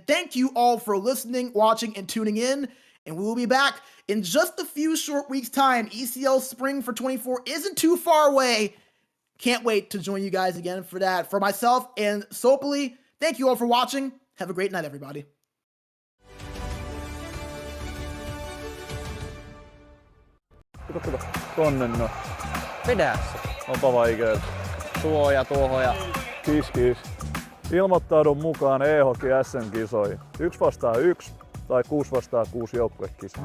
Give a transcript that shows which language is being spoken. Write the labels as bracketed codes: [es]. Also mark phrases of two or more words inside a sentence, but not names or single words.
[en] Thank you all for listening, watching, and tuning in. And we will be back in just a few short weeks' time. ECL Spring for 24 isn't too far away. Can't wait to join you guys again for that. For myself and Sopali, thank you all for watching. Have a great night, everybody. [fi] Kato. Tonne no. Vedä se. Onpa vaikea. Tuo ja tuohon ja kis. Ilmoittaudun mukaan E-hockey SM-kisoihin. 1-1 tai 6-6 joukkuekisa.